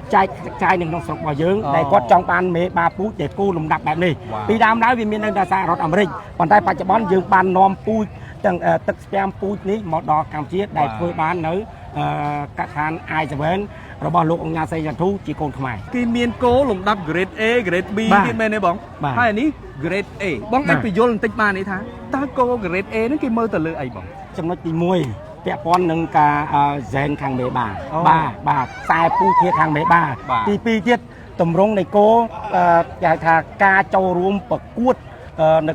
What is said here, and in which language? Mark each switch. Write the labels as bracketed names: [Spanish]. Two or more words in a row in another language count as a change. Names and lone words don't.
[Khmer] ចែកនៅក្នុងស្រុករបស់យើងដែលគាត់ចង់បានមេបាពូជដែលគោលំដាប់បែបនេះពីដើមឡើយវាមាននៅសហរដ្ឋអាមេរិកប៉ុន្តែបច្ចុប្បន្នយើងបាននាំពូជទាំងទឹកស្ពាំពូជនេះមកដល់កម្ពុជាដែលធ្វើបាននៅកសិដ្ឋាន I7 របស់លោកអង្ញាសីចន្ទធូជាកូនខ្មែរ គេមានគោលំដាប់ [English] grade A grade B [Khmer] ទៀតមែនទេបងហើយនេះ [English] grade A [Khmer] បងអាចបញ្យល់បន្តិចបានទេថាតើគោ [English] grade A [Khmer] ហ្នឹងគេមើលទៅលើអីបង ចំណុចទី1ពាក់ព័ន្ធនឹងការហ្សែនខាងមេបាបាទខ្សែពូធាខាងមេបាទី2ទៀតតម្រង់នៃគោគេហៅថាការចូលរួមប្រកួតនៅ